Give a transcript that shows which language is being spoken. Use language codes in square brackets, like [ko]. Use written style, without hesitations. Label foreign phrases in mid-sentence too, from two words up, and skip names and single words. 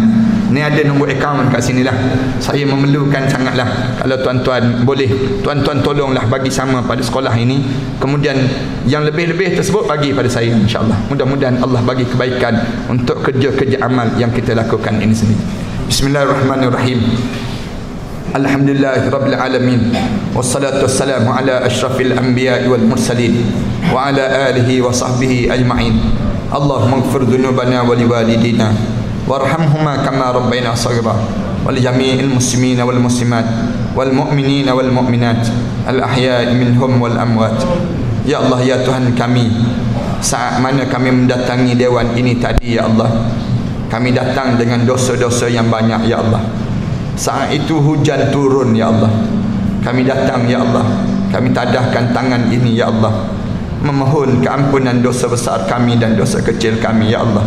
[ms] Ni ada nombor akaun kat sini lah. Saya memerlukan sangatlah. Kalau tuan-tuan boleh, tuan-tuan tolonglah bagi sama pada sekolah ini. Kemudian yang lebih-lebih tersebut bagi pada saya, [ar] إن شاء الله. [ms] Mudah-mudahan Allah bagi kebaikan untuk kerja-kerja amal yang kita lakukan ini sendiri. [ar] بسم الله الرحمن الرحيم. الحمد لله رب العالمين. والصلاة والسلام على أشرف الأنبياء والمرسلين وعلى آله وصحبه أجمعين. اللهم اغفر ذنوبنا ولوالدينا وارحمهما كما ربيانا صغيرا ولجميع المسلمين والمسلمات والمؤمنين والمؤمنات الأحياء منهم والأموات. [ms] Ya Allah, ya Tuhan kami, saat mana kami mendatangi dewan ini tadi ya Allah, kami datang dengan dosa-dosa yang banyak ya Allah. Saat itu hujan turun ya Allah, kami datang ya Allah, kami tadahkan tangan ini ya Allah, memohon keampunan dosa besar kami dan dosa kecil kami ya Allah.